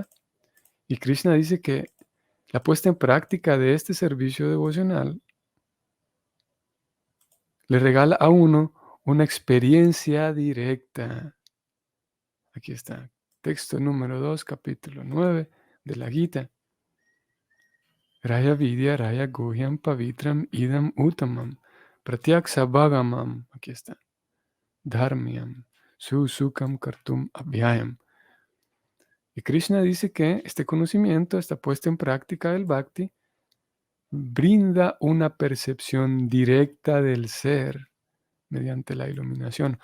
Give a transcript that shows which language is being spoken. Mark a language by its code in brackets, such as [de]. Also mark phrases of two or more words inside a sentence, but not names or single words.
[es] Y Krishna dice que la puesta en práctica de este servicio devocional le regala a uno una experiencia directa. Aquí está, texto número 2, capítulo 9 de la Gita. [sa] Raya Vidya Raya Guhyam Pavitram Idam Uttamam Pratyaksa Bhagamam. [es] Aquí está. [sa] Dharmyam Susukam Kartum Abhyayam. [es] Y Krishna dice que este conocimiento, esta puesta en práctica del Bhakti, brinda una percepción directa del ser mediante la iluminación.